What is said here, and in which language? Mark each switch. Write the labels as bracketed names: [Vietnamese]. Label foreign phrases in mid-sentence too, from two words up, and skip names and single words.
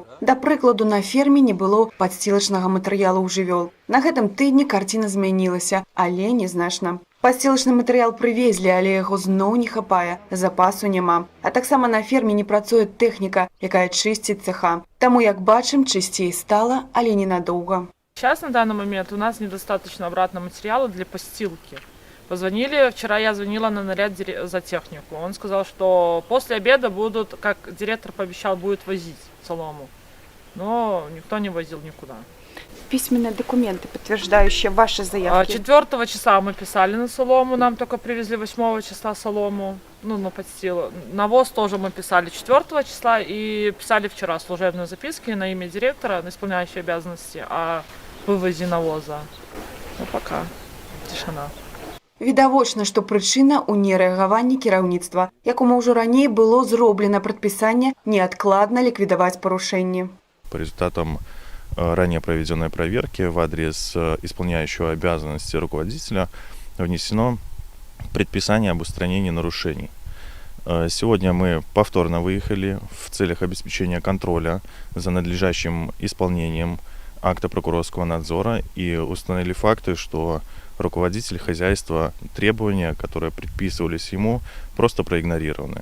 [Belarusian] Да прыкладу, на ферме не было падсцілачнага матэрыялу ў жывёл. На гэтым тыдні карціна змянілася, але нязначна. Падсцілачны матэрыял прывезлі, але яго зноў не хапае, запасу няма. А таксама на ферме не працуе тэхніка, якая чысціць цэха. Таму, як бачым, чысцей стала, але ненадоўга. [Russian] Сейчас на данный момент у нас недостаточно обратного материала для постилки. Позвонили, вчера я звонила на наряд за технику. Он сказал, что после обеда будут, как директор пообещал, будет возить солому. Но никто не возил никуда. Письменные документы, подтверждающие ваши заявки? 4 числа мы писали на солому, нам только привезли 8 числа солому, на подстилу. Навоз тоже мы писали 4 числа и писали вчера служебные записки на имя директора, на исполняющие обязанности о вывозе навоза. Ну пока тишина. [Belarusian] Відавочна, што прычына ў нерэагаванні кіраўніцтва, якому ўжо раней было зроблена прадпісанне неадкладна ліквідаваць парушэнні. [Russian] По результатам ранее проведенной проверки в адрес исполняющего обязанности руководителя внесено предписание об устранении нарушений. Сегодня мы повторно выехали в целях обеспечения контроля за надлежащим исполнением акта прокурорского надзора и установили факты, что руководитель хозяйства требования, которые предписывались ему, просто проигнорированы.